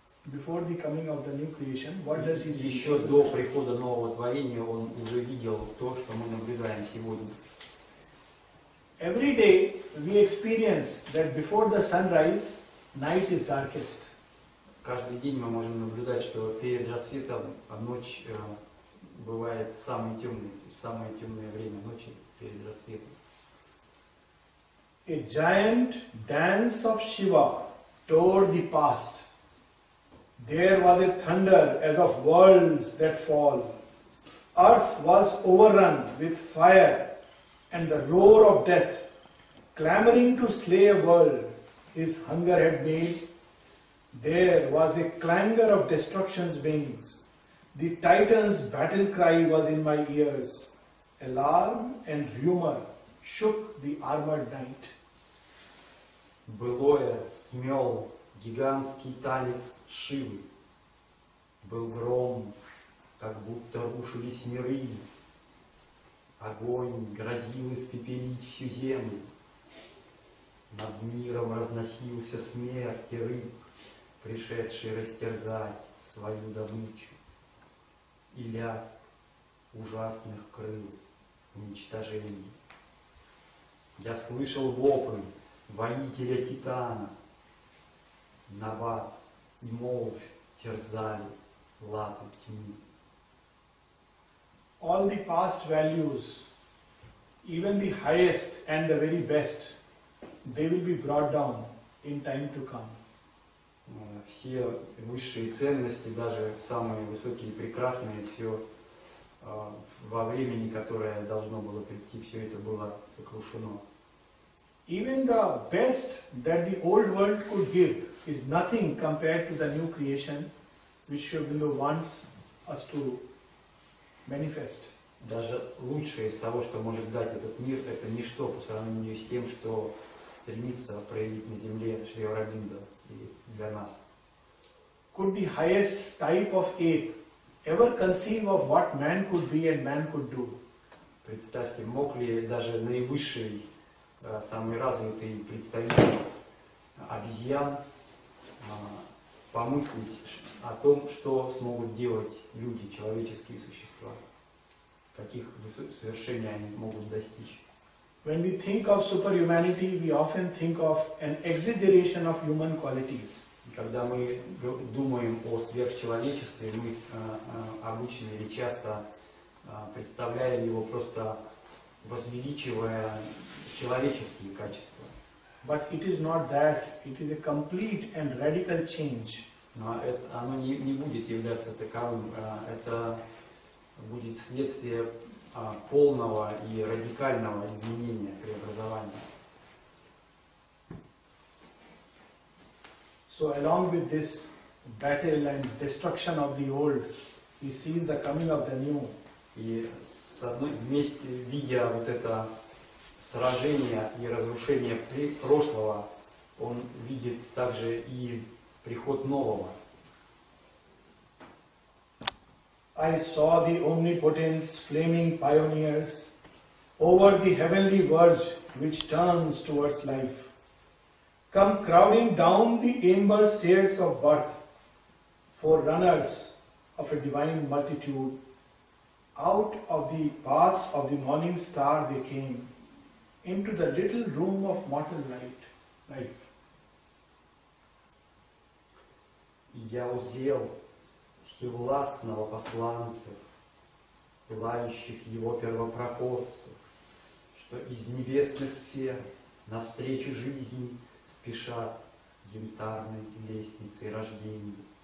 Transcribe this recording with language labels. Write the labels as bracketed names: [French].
[English] Before the coming of the new creation, what does he see? [Russian] еще до прихода нового творения он уже видел то, что мы наблюдаем сегодня. [English] Every day we experience that before the sunrise, night is darkest. [Russian] Каждый день мы можем наблюдать, что перед рассветом ночь бывает самой темной, то есть самое темное время ночи перед рассветом. [English] A giant dance of Shiva tore the past. There was a thunder as of worlds that fall. Earth was overrun with fire and the roar of death, clamoring to slay a world his hunger had made. There was a clangor of destruction's wings. The Titan's battle cry was in my ears. Alarm and rumor shook the armored night. [Russian] Былое смел гигантский танец Шивы. Был гром, как будто рушились миры. Огонь грозил испепелить всю землю. Над миром разносился смерть и рык, пришедший растерзать свою добычу. И лязг ужасных крыл уничтожения. Я слышал вопль воителя Титана. Нават и молвь терзали латы тьмы. [English] All the past values, even the highest and the very best, they will be brought down in time to come. [Russian] Все высшие ценности, даже самые высокие и прекрасные, все во времени, которое должно было прийти, все это было сокрушено. [English] Even the best that the old world could give is nothing compared to the new creation which Shri Aurobindo wants us to manifest. [Russian] Даже лучшее из того, что может дать этот мир, это ничто по сравнению с тем, что стремится проявить на земле Шри Ауробиндо и для нас. [English] Could the highest type of ape ever conceive of what man could be and man could do? [Russian] Представьте, мог ли даже наивысший, самый развитый представитель обезьян помыслить о том, что смогут делать люди, человеческие существа, каких совершений они могут достичь. [English] When we think of superhumanity, we often think of an exaggeration of human qualities. [Russian] Когда мы думаем о сверхчеловечестве, мы обычно или часто представляем его просто возвеличивая человеческие качества. [English] But it is not that, it is a complete and radical change. [Russian] Но оно не будет являться таковым, это будет следствие полного и радикального изменения, преобразования. [English] So along with this battle and destruction of the old, he sees the coming of the new. [Russian] И вместе, видя вот это сражение и разрушение прошлого, он видит также и приход нового. [English] I saw the omnipotence flaming pioneers over the heavenly verge which turns towards life, come crowding down the amber stairs of birth, forerunners of a divine multitude. Out of the paths of the morning star they came, into the little room of mortal life. [Russian] Я узрел всевластного посланцев, пылающих его первопроходцев, что из небесных сфер навстречу жизни спешат янтарной лестницей рождения.